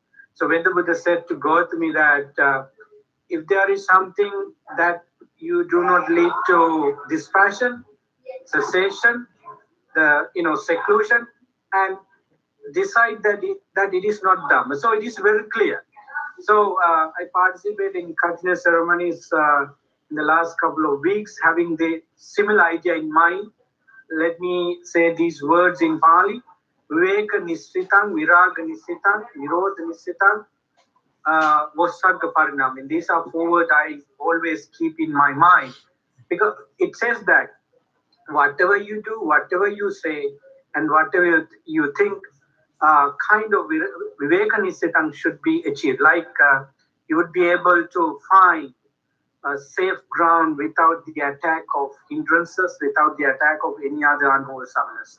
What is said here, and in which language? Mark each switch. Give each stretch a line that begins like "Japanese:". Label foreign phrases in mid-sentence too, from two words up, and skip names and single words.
English: So when the Buddha said to Gautami that if there is something that you do not lead to dispassion, cessation, seclusion, and decide that it is not Dhamma. So it is very clear. So I participate in continuous ceremonies in the last couple of weeks, having the similar idea in mind. Let me say these words in Pali:
Pali: Viveka Nisritang, Viraga Nisritang, Nirodha Nisritang, Vosagga Parinam.
English: These are 4 words I always keep in my mind, because it says that whatever you do, whatever you say, and whatever you think, kind of
Pali: Viveka Nisritang
English: should be achieved. Like you would be able to find a safe ground without the attack of hindrances, without the attack of any other unwholesomeness.